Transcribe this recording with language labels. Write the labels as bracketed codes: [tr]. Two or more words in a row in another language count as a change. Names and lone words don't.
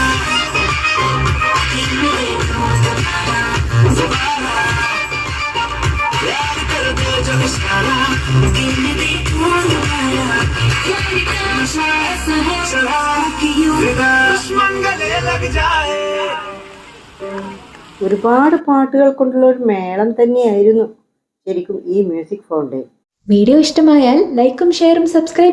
[hi] दिल में देखो दोबारा यार कर दे जो इशारा। दिल में देखो दोबारा, प्यार का नशा ऐसा है कि यूं दुश्मन गले लग जाए। [ml] ഒരുപാട് പാട്ടുകൾ കൊണ്ടുള്ള ഒരു മേളം തന്നെയായിരുന്നു ശരിക്കും ഈ [en] music fountain. [ml] വീഡിയോ ഇഷ്ടമായാൽ [en] like share subscribe